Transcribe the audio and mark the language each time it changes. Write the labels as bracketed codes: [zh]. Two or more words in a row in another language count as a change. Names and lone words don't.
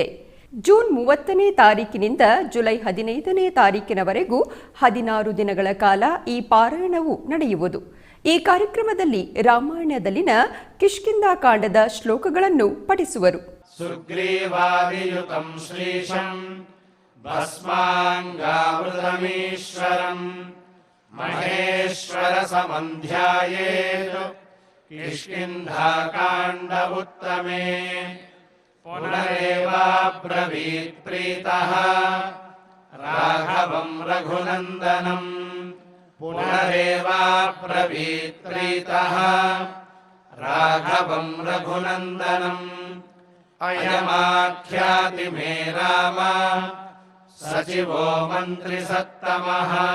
[kn] ಜೂನ್ 30ನೇ ತಾರೀಕಿನಿಂದ ಜುಲೈ 15ನೇ ತಾರೀಕಿನವರೆಗೂ 16 ದಿನಗಳ ಕಾಲ ಈ ಪಾರಾಯಣವು ನಡೆಯುವುದು. ಈ ಕಾರ್ಯಕ್ರಮದಲ್ಲಿ ರಾಮಾಯಣದಲ್ಲಿನ ಕಿಷ್ಕಿಂಧಾಕಾಂಡದ ಶ್ಲೋಕಗಳನ್ನು ಪಠಿಸುವರು. [sa] ಸುಗ್ರೀವಾದಿಯುತಂ ಶ್ರೀಶಂ ಭಸ್ಮಾಂಗಾವೃತಮೀಶ್ವರಂ ಮಹೇಶ್ವರ ಸಮಂಧ್ಯಾಯೇತ್ ಕಿಷ್ಕಿಂಧಾಕಾಂಡ ಉತ್ತಮೇ ಪುನರೇವಾಬ್ರವೀತ್ ಪ್ರೀತಃ ರಾಘವಂ ರಘುನಂದನಂ ಪುನರೇವಾಬ್ರವೀತ್ ಪ್ರೀತಃ ರಾಘವಂ ರಘುನಂದನಂ ಅಯಮಾಖ್ಯಾತಿ ಮೇ ರಾಮ ಸಚಿವೋ ಮಂತ್ರಿ ಸತ್ತಮಃ